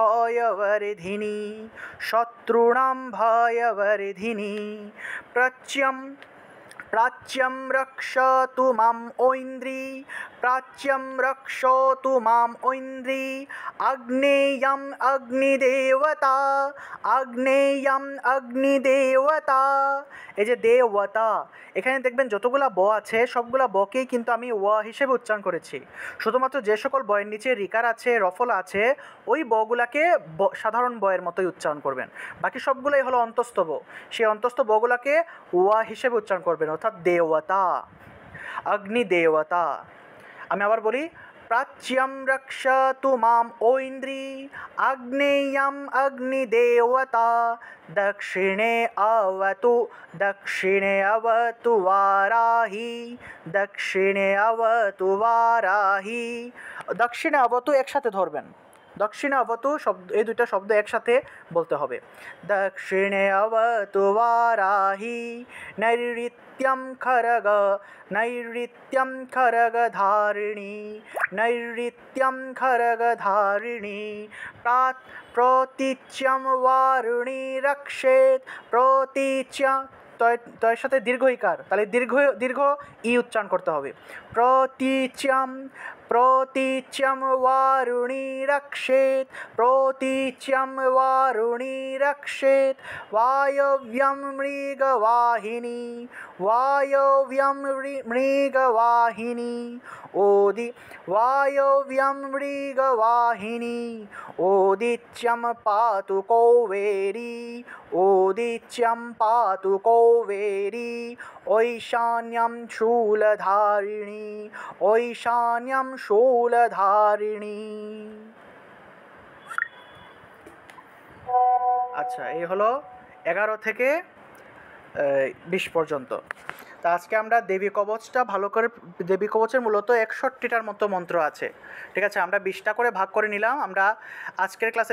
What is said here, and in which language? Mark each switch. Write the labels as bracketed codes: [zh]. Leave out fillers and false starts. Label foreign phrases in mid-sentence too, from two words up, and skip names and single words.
[sa] भयवर्धिनी प्राच्यं रक्षतु माम् ऐन्द्री आग्नेयम् अग्निदेवता [bn] এই যে দেবতা এখানে দেখবেন যতগুলা ব আছে সবগুলা বকেই কিন্তু আমি ওয়া হিসেবে উচ্চারণ করেছি শুধুমাত্র যে সকল বয়ের নিচে রিকার আছে রফল আছে ওই বগুলাকে সাধারণ বয়ের মতোই উচ্চারণ করবেন বাকি সবগুলাই হলো অন্তস্থ ব সেই অন্তস্থ বগুলাকে ওয়া হিসেবে উচ্চারণ করবেন অর্থাৎ দেবতা অগ্নিদেবতা আমি আবার বলি [sa] प्राच्यं रक्षतु माम् ऐन्द्री आग्नेयम् अग्निदेवता दक्षिणे अवतु वाराही दक्षिणे अवतु [bn] একসাথে ধরবেন [sa] दक्षिणे अवतु शब्द [bn] এই দুইটা শব্দ একসাথে বলতে হবে [sa] दक्षिणे अवतु वाराही नैऋत्यं खरगधारिणी प्रतीच्यं वारुणी रक्षेत् प्रतीच्य तो [bn] এর সাথে দীর্ঘ ইকার তাহলে দীর্ঘ ই উচ্চারণ করতে হবে [sa] প্রতীচ্যম वारुणी रक्षेत् वायव्यं मृगवाहिनी ओदित्यं पातु कौवेरी ऐशान्यं [bn] शूलधारिणी আচ্ছা এই হলো 11 থেকে 20 পর্যন্ত তা আজকে আমরা দেবী কবচটা ভালো করে দেবী কবচের মূলত 61টার মতো মন্ত্র আছে ঠিক আছে আমরা 20টা করে ভাগ করে নিলাম আমরা আজকের ক্লাসে